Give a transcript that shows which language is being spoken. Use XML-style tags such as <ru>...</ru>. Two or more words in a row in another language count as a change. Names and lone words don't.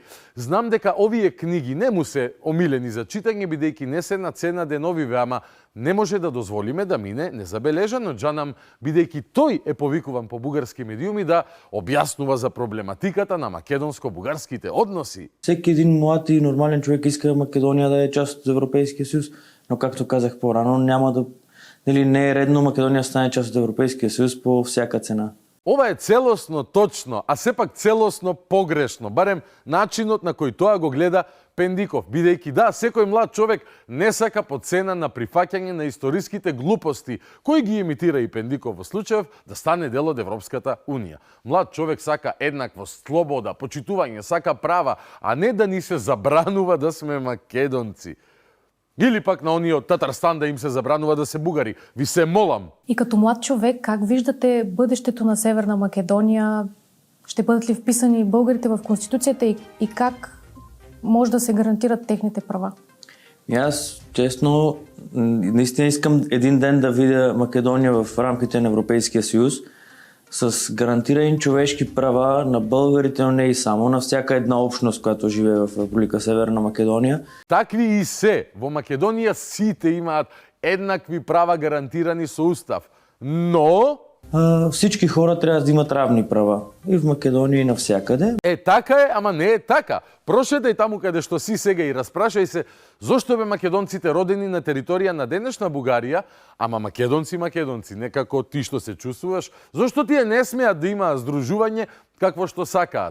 <mk>Знам дека овие книги не му се омилени за читање, бидејќи не се на цена деновиве, ама не може да дозволиме да мине незабележано джанам, бидејќи тој е повикуван по бугарски медиуми да објаснува за проблематиката на македонско-бугарските односи.</mk> <bg>Всеки един млад и нормален човек иска Македонија да е част од Европейския съюз, но както казах по-рано, няма да не е редно Македонија стане част од Европейския съюз по всяка цена.</bg> <mk>Ова е целосно точно, а сепак целосно погрешно, барем начинот на кој тоа го гледа Пендиков, бидејќи да, секој млад човек не сака по цена на прифаќање на историските глупости, кои ги имитира и Пендиков во случајов да стане дел од Европската унија. Млад човек сака еднаквост, слобода, почитување, сака права, а не да ни се забранува да сме македонци. Или пак на оние од Татарстан да им се забранува да се бугари. Ви се молам.</mk> <bg>И като млад човек, как виждате бъдещето на Северна Македония? Ще бъдат ли вписани българите в Конституцията и как може да се гарантират техните права? Аз, честно, наистина искам един ден да видя Македония в рамките на Европейския съюз с гарантирани човешки права на българите, но не и само, на всяка една общност, която живее в Република Северна Македония.</bg> <mk>Такви и се. Во Македонија сите имаат еднакви права гарантирани со устав. Но</mk> <bg>Всички хора трябва да имат равни права. И в Македонија и навсякаде. Така е, ама не е така.</bg> <mk>Прошетај таму каде што си сега и распрашај се зошто бе македонците родени на територија на денешна Бугарија, ама македонци, некако ти што се чувствуваш, зошто тие не смеат да имаат здружување какво што сакаат.</mk>